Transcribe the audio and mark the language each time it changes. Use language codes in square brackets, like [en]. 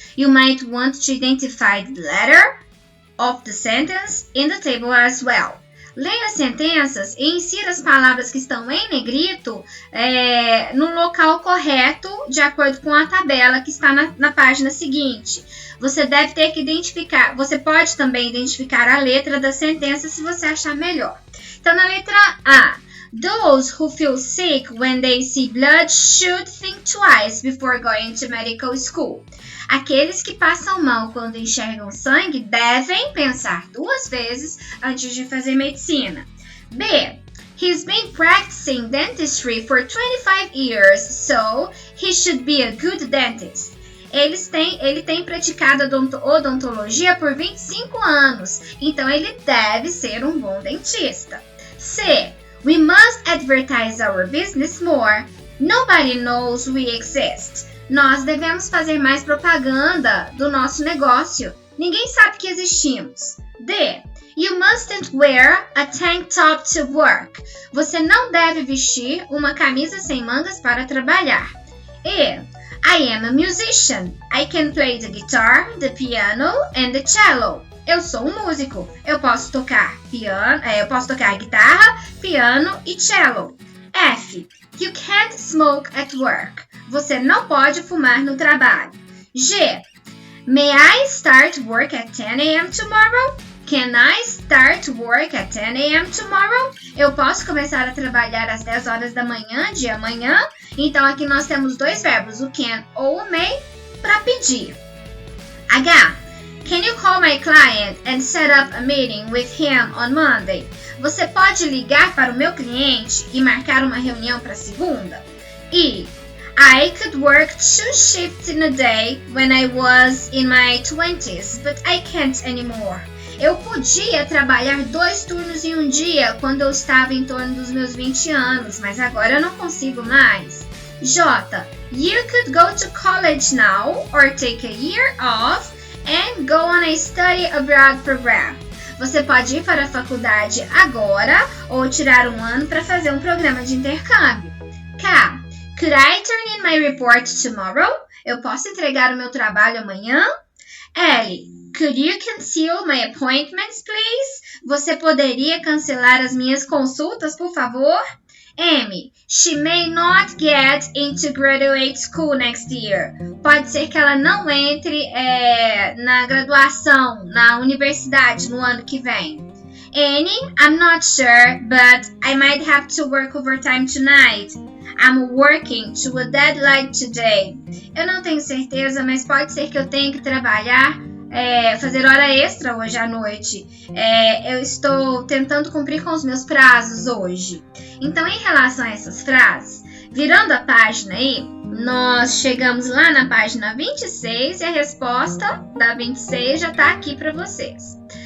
[en] You might want to identify the letter of the sentence in the table as well. [pt] Leia as sentenças e insira as palavras que estão em negrito no local correto, de acordo com a tabela que está na página seguinte. Você deve ter que identificar, você pode também identificar a letra da sentença se você achar melhor. Então, na letra A, [en] Those who feel sick when they see blood should think twice before going to medical school. [pt] Aqueles que passam mal quando enxergam sangue devem pensar 2 vezes antes de fazer medicina. B. [en] He's been practicing dentistry for 25 years, so he should be a good dentist. [pt] Ele tem praticado odontologia por 25 anos, então ele deve ser um bom dentista. C. [en] We must advertise our business more. Nobody knows we exist. [pt] Nós devemos fazer mais propaganda do nosso negócio. Ninguém sabe que existimos. D. [en] You mustn't wear a tank top to work. [pt] Você não deve vestir uma camisa sem mangas para trabalhar. [en] E. I am a musician. I can play the guitar, the piano and the cello. [pt] Eu sou um músico. Eu posso tocar guitarra, piano e cello. F. [en] You can't smoke at work. [pt] Você não pode fumar no trabalho. [en] G. May I start work at 10 a.m. tomorrow? Can I start work at 10 a.m. tomorrow? [pt] Eu posso começar a trabalhar às 10 horas da manhã de amanhã? Então aqui nós temos 2 verbos, o can ou o may, para pedir. H. [en] Can you call my client and set up a meeting with him on Monday? [pt] Você pode ligar para o meu cliente e marcar uma reunião para segunda? E. [en] I could work 2 shifts in a day when I was in my 20s, but I can't anymore. [pt] Eu podia trabalhar 2 turnos em um dia quando eu estava em torno dos meus 20 anos, mas agora eu não consigo mais. J. [en] You could go to college now or take a year off and go on a study abroad program. [pt] Você pode ir para a faculdade agora ou tirar um ano para fazer um programa de intercâmbio. K. [en] Could I turn in my report tomorrow? [pt] Eu posso entregar o meu trabalho amanhã? L. [en] Could you cancel my appointments, please? [pt] Você poderia cancelar as minhas consultas, por favor? M. [en] She may not get into graduate school next year. [pt] Pode ser que ela não entre na graduação, na universidade no ano que vem. N. [en] I'm not sure, but I might have to work overtime tonight. I'm working to a deadline today. [pt] Eu não tenho certeza, mas pode ser que eu tenha que trabalhar, fazer hora extra hoje à noite. Eu estou tentando cumprir com os meus prazos hoje. Então, em relação a essas frases, virando a página aí, nós chegamos lá na página 26 e a resposta da 26 já está aqui para vocês.